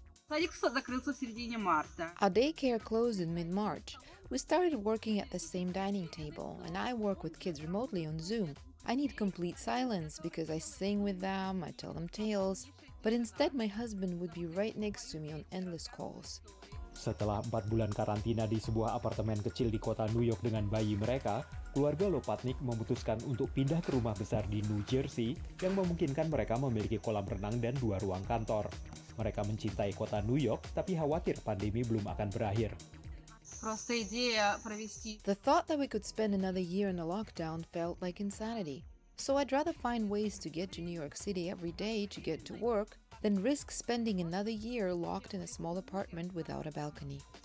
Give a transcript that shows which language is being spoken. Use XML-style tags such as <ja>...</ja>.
<en>Our daycare closed in mid-March. We started working at the same dining table, and I work with kids remotely on Zoom. I need complete silence because I sing with them, I tell them tales, but instead my husband would be right next to me on endless calls.</en> <id>Setelah 4 bulan karantina di sebuah apartemen kecil di kota New York dengan bayi mereka, keluarga Lopatnik memutuskan untuk pindah ke rumah besar di New Jersey yang memungkinkan mereka memiliki kolam renang dan 2 ruang kantor. Mereka mencintai kota New York, tapi khawatir pandemi belum akan berakhir.</id> <en>The thought that we could spend another year in a lockdown felt like insanity. So I'd rather find ways to get to New York City every day to get to work than risk spending another year locked in a small apartment without a balcony.</en>